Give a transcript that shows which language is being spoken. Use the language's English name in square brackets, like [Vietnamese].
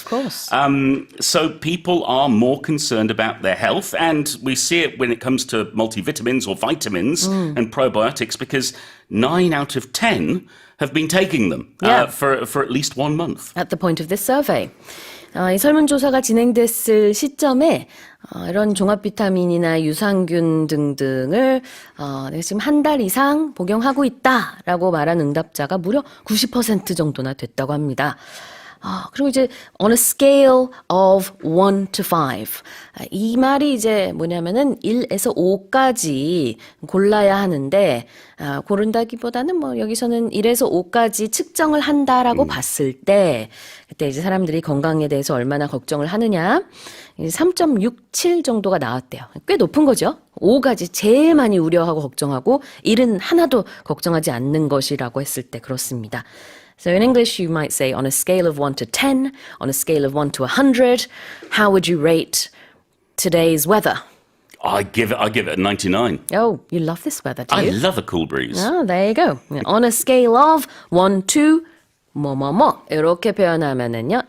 [English] Of course. So people are more concerned about their health. And we see it when it comes to multivitamins or vitamins and probiotics because 9 out of 10 have been taking them Yeah. for at least 1 month. At the point of this survey. [Korean] 이 설문조사가 진행됐을 시점에 이런 종합 비타민이나 유산균 등등을 내가 지금 한 달 이상 복용하고 있다라고 말한 응답자가 무려 90% 정도나 됐다고 합니다. 그리고 이제 [English] on a scale of 1 to 5. [Korean] 이 말이 이제 뭐냐면은 1에서 5까지 골라야 하는데 고른다기보다는 뭐 여기서는 1에서 5까지 측정을 한다라고 봤을 때 그때 이제 사람들이 건강에 대해서 얼마나 걱정을 하느냐 3.67 정도가 나왔대요. 꽤 높은 거죠. 5까지 제일 많이 우려하고 걱정하고 1은 하나도 걱정하지 않는 것이라고 했을 때 그렇습니다. [English] So in English, you might say on a scale of 1 to 10, on a scale of 1 to 100, how would you rate today's weather? I give it a 99. Oh, you love this weather, do I you? love a cool breeze. Oh, there you go. On a scale of 1 to [Korean] 뭐뭐뭐 이렇게 표현하면은요.